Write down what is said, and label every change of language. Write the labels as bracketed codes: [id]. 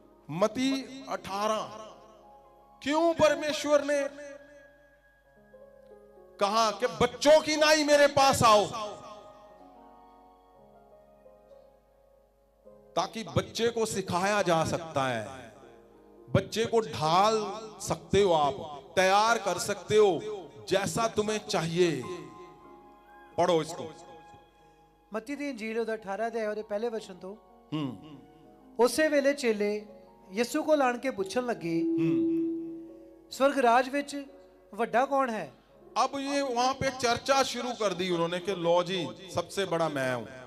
[hi] मत्ती 18, क्यों परमेश्वर ने कहा कि बच्चों की नाई मेरे पास आओ, ताकि बच्चे को सिखाया जा सकता है, बच्चे को ढाल सकते हो, आप तैयार कर सकते हो जैसा तुम्हें चाहिए। पढ़ो इसको। [pa] मत्ती दी इंजील ਉਹਦਾ 18 ਅਧਿਆਇ ਉਹਦੇ ਪਹਿਲੇ ਵਚਨ ਤੋਂ। ਉਸੇ ਵੇਲੇ ਚੇਲੇ ਯਿਸੂ ਕੋਲ ਆਣ ਕੇ ਪੁੱਛਣ ਲੱਗੇ, स्वर्ग राज विच ਵੱਡਾ कौन है? [hi] अब ये वहां पे चर्चा शुरू कर दी उन्होंने कि लो जी, सबसे बड़ा मैं हूं।